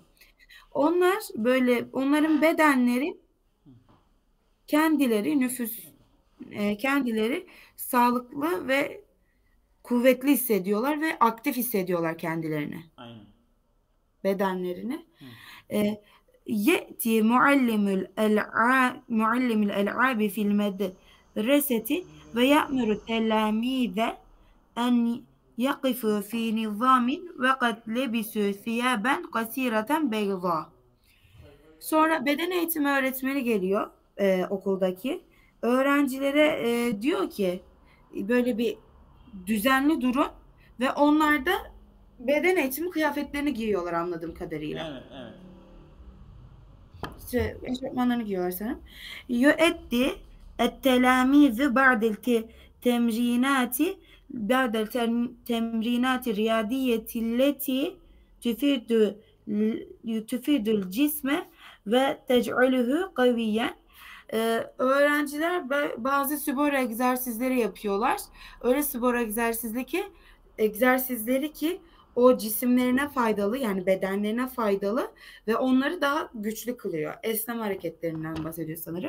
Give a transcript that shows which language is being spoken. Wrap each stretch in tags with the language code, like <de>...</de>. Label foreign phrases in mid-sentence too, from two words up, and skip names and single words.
<tr>Onlar böyle onların bedenleri kendileri kendileri sağlıklı ve kuvvetli hissediyorlar ve aktif hissediyorlar kendilerini, Aynen. bedenlerini. Hı.</tr> <ar>يأتي معلم الألعاب في المدرسة ويأمر التلاميذ أن يقفوا في نظام وقد لبسوا ثيابا قصيرة بيضاء.</ar> <tr>Sonra beden eğitimi öğretmeni geliyor okuldaki. Öğrencilere diyor ki böyle bir düzenli durun ve onlar da beden eğitimi kıyafetlerini giyiyorlar anladığım kadarıyla. Evet, evet. İşte eşofmanlarını giyiyorlar sanırım.</tr> <ar>Yüeddi التلاميذ بعد التمرينات الرياضية التي تفيد تفيد الجسم وتجعله قويا.</ar> <tr>Öğrenciler bazı spor egzersizleri yapıyorlar. Öyle spor egzersizleri ki o cisimlerine faydalı yani bedenlerine faydalı ve onları daha güçlü kılıyor. Esneme hareketlerinden bahsediyor sanırım.</tr>